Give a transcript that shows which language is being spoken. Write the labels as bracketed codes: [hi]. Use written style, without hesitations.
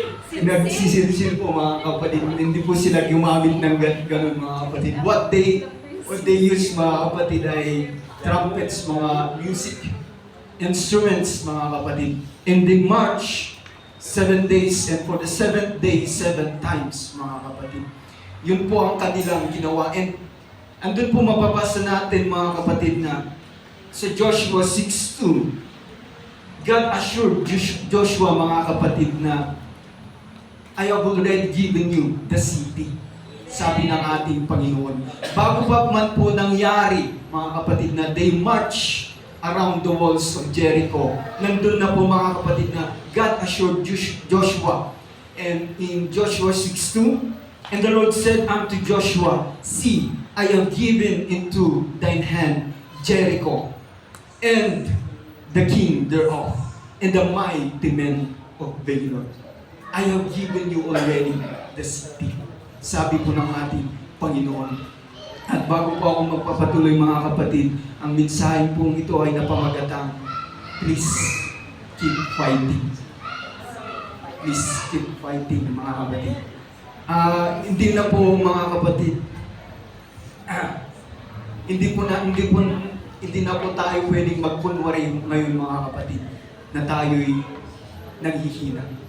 [tl] Pinagsisilsil po mga kapatid. Hindi po sila gumamit ng ganun mga kapatid. [en] What they use mga kapatid ay trumpets, mga music instruments mga kapatid. And they march 7 days and for the 7th day, 7 times [tl] mga kapatid. Yun po ang kanilang ginawa. And andun po mapapasa natin mga kapatid na [en] sa Joshua 6:2, God assured Joshua mga kapatid na I have already given you the city. [tl] Sabi ng ating Panginoon. Bago pa man po nangyari mga kapatid na [en] they march around the walls of Jericho, [tl] nandun na po mga kapatid na God assured Joshua. [en] And in Joshua 6:2, and the Lord said unto Joshua, see, I have given into thine hand Jericho, and the king thereof, and the mighty men of Valor. I have given you already the city. [tl] Sabi po ng ating Panginoon. At bago po ako magpapatuloy mga kapatid, ang mensahe pong ito ay napamagatang, [en] please keep fighting. Please keep fighting [tl] mga kapatid. Hindi na po mga kapatid, hindi na po tayo pwedeng magkunwari ngayon mga kapatid na tayo'y naghihina.